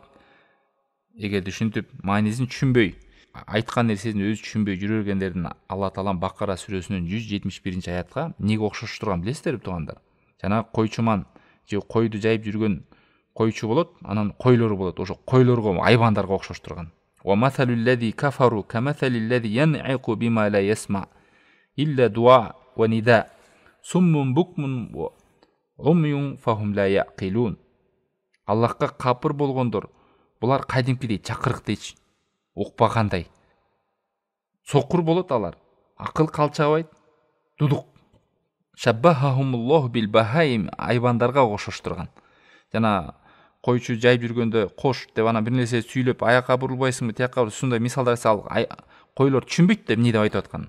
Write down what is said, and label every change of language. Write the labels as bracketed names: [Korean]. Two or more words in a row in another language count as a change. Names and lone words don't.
[Kyrgyz] Эгерде ушинтип маанисин түшүнбөй, айткан нерсесин өзү түшүнбөй жүргөндөрдүн Алла Таалам Бакара сүрөсүнүн 171-аятка эмнеге окшоштурган билесиздерби туугандар? Жана койчуман же койду жайып жүргөн койчу болот, анан койлору болот. Ошо койлорго, айбандарга окшоштурган. [Arabic] وَمَثَلُ الَّذِينَ كَفَرُوا كَمَثَلِ الَّذِي يَنْعِقُ بِمَا لَا يَسْمَعُ إِلَّا دُعَاءً وَنِدَاءً صُمٌّ بُكْمٌ وَعُمْيٌ فَهُمْ لَا يَعْقِلُونَ. [Kyrgyz] Аллахка капыр болгондор булар кадимкидей чакырык дейчи, укпагандай. Сокур болот алар, акыл калчабайт, дудук. [Arabic] شبههم الله بالبهائم, [Kyrgyz] айбандарга окшоштурган. Жана койчу жайып жүргөндө кош деп анан бир нерсе сүйлөп аякка бурулбайсыңбы, тияка бур, ушундай мисалдар сал, койлор түшүнбөйт деп эмне деп айтып аткан.